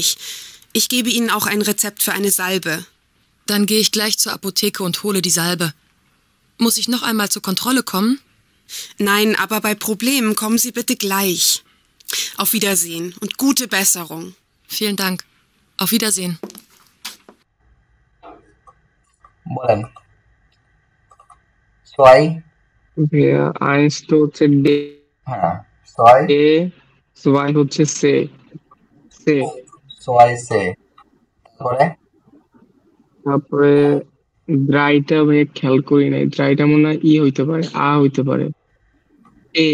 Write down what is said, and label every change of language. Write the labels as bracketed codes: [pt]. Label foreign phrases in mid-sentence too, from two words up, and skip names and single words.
[de] Ich gebe Ihnen auch ein Rezept für eine Salbe. Dann gehe ich gleich zur Apotheke und hole die Salbe. Muss ich noch einmal zur Kontrolle kommen? Nein, aber bei Problemen kommen Sie bitte gleich. Auf Wiedersehen und gute Besserung. Vielen Dank. Auf Wiedersehen. [bn] বলেন। ছয়। ভাইয়া eins তো হচ্ছে ডে, হ্যাঁ, ছয়। zwei হচ্ছে সে। ছয় সে। তারপরে দ্রাইটা ভাইয়া খেয়াল করি নাই, দ্রাইটা মনে হয় ই হইতে পারে, আ হইতে পারে, এ।